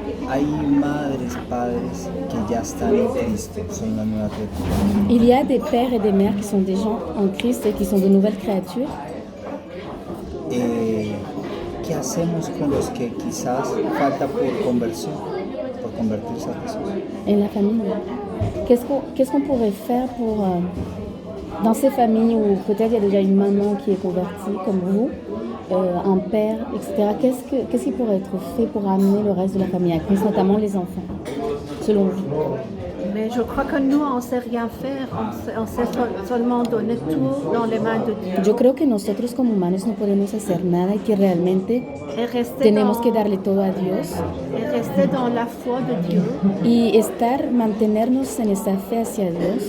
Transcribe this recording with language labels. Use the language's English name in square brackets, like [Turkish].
[Spanish] Hay madres, padres que ya están en Cristo, son la nueva criatura. [French] Il y a des pères et des mères qui sont des gens en Christ et qui sont de nouvelles créatures. [Spanish] ¿Qué hacemos con los que quizás falta por conversión, por convertirse a Jesús? [French] En la famille. Qu'est-ce qu'on pourrait faire pour, dans ces familles où peut-être il y a déjà une maman qui est convertie comme vous, un père, etc. Qu'est-ce qui pourrait être fait pour amener le reste de la famille à Christ, notamment les enfants, selon vous? Mais je crois que nous, on ne sait rien faire, on sait seulement donner tout dans les mains de Dieu. [Spanish] Yo creo que nosotros como humanos no podemos hacer nada y que realmente tenemos que darle todo a Dios [French] Et rester dans la foi de Dieu [Spanish] y mantenernos en esa fe hacia Dios